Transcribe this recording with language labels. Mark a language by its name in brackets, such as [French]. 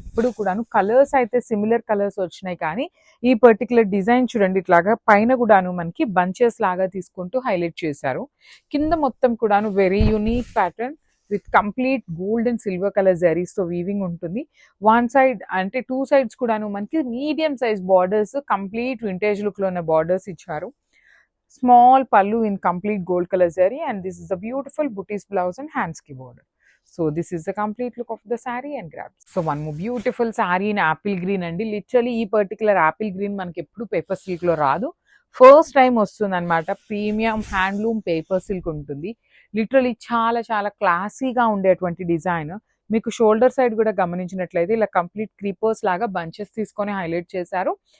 [Telugu] ఇప్పుడు కూడాను కలర్స్ అయితే సిమిలర్ కలర్స్ వచ్చినాయి, కానీ ఈ పర్టికులర్ డిజైన్ చూడండి, ఇట్లాగా పైన కూడాను మనకి బంచెస్ లాగా తీసుకుంటూ హైలైట్ చేశారు. కింద మొత్తం కూడాను [English] very unique pattern with complete gold and silver colour zaris [Telugu] తో వీవింగ్ ఉంటుంది. వన్ సైడ్ అంటే టూ సైడ్స్ కూడాను మనకి medium size borders, complete vintage look లో ఉన్న బార్డర్స్ ఇచ్చారు. [English] Small pallu in complete gold color zari, and this is a beautiful booties blouse and hands ki border. So this is the complete look of the saree and grab. So one more beautiful saree in apple green అండి. [Telugu] Literally ఈ particular Apple green మనకి ఎప్పుడు paper silk లో రాదు, first time వస్తుంది అనమాట. Premium handloom paper silk ఉంటుంది. Literally చాలా చాలా క్లాసీగా ఉండేటువంటి డిజైన్. మీకు షోల్డర్ సైడ్ కూడా గమనించినట్లయితే ఇలా కంప్లీట్ క్రీపర్స్ లాగా బంచెస్ తీసుకొని హైలైట్ చేశారు.